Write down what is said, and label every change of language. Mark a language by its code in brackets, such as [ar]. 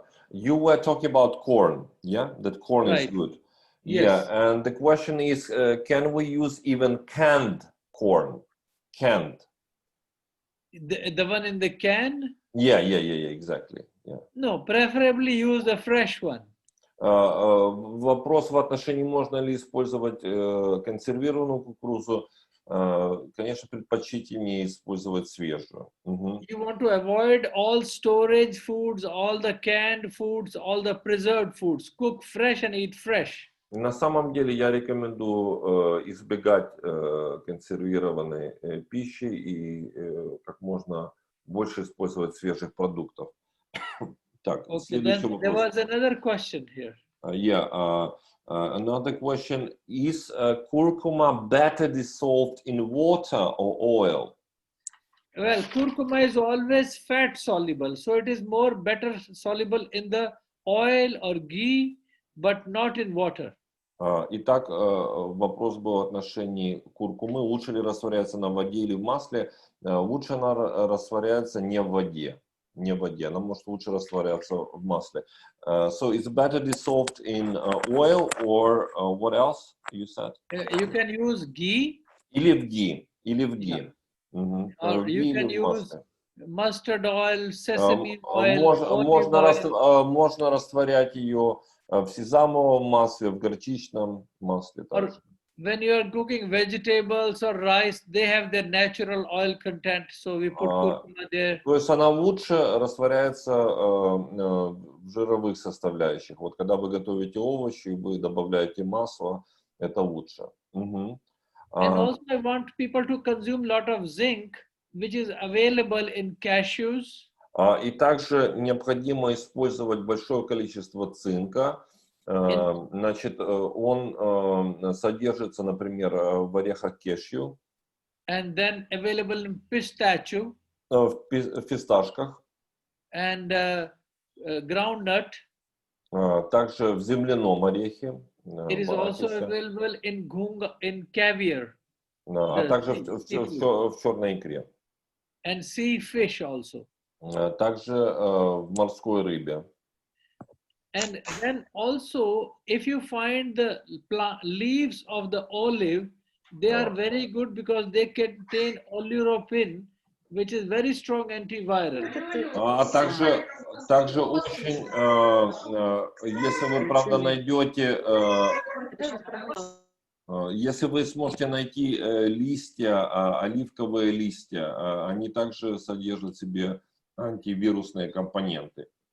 [en] You were talking about corn, yeah? That corn is good. Yes. Yeah, and the question is, can we use even canned corn? Canned. The one in the can? Yeah, exactly. Yeah. No, preferably use the fresh one. [ru] Вопрос в отношении, можно ли использовать консервированную кукурузу. Конечно, предпочтительнее использовать свежую. [en] You want to avoid all storage foods, all the canned foods, all the preserved foods. Cook fresh and eat fresh. [ru] На самом деле я рекомендую избегать консервированной пищи и как можно больше использовать свежих продуктов. Так, следующий вопрос. [en] There was another question here. Another question, is curcuma better dissolved in water or oil? Well, curcuma is always fat soluble, so it is better soluble in the oil or ghee, but not in water. [ru] Итак, вопрос был в отношении куркумы. Лучше ли растворяется на воде или в масле? Лучше она растворяется не в воде. Не в воде. Она может лучше растворяться в масле. [en] So it's better dissolved in oil or what else you said? You can use ghee. [ru] Или в ghee. Или в ghee. [en] Or you can use mustard oil, sesame oil, [ru] можно растворять ее в сезамовом масле, в горчичном масле также. [en] When you are cooking vegetables or rice, they have their natural oil content, so we put curcuma there. [ru] То есть она лучше растворяется в жировых составляющих. Вот когда вы готовите овощи, вы добавляете масло, это лучше. [en] And also I want people to consume a lot of zinc, which is available in cashews. [ru] И также необходимо использовать большое количество цинка. Значит, он содержится, например, в орехах кешью. [en] And then available in pistachio. [ru] В фисташках. [en] And groundnut. [ru] Также в земляном орехе. [en] It is also available in caviar. [ru] А также в черной икре. [en] And sea fish also. [ru] Также в морской рыбе. [en] And then also, if you find the leaves of the olive, they are very good because they contain oleuropein, which is very strong antiviral. [ru] А также очень, если вы, правда, найдете, если вы сможете найти листья, оливковые листья, они также содержат в себе антивирусные компоненты.